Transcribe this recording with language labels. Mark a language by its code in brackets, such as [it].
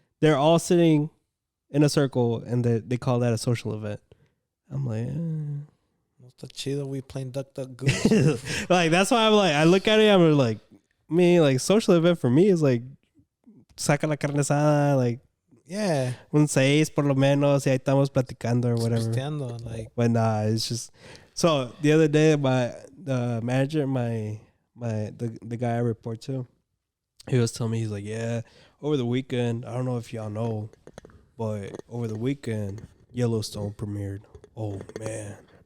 [en] They're all sitting in a circle, and they call that a social event. I'm like, What's the chido? We playing duck goose. like that's why I'm like, I look at it, I'm like, like social event for me is like [es] saca la carne asada, [en] like yeah, [es] un 6 por lo menos, y ahí estamos platicando [en] or whatever. Like, but nah, it's just so the other day the manager, the guy I report to, he was telling me, he's like, yeah, over the weekend, I don't know if y'all know, but over the weekend Yellowstone premiered. Oh man.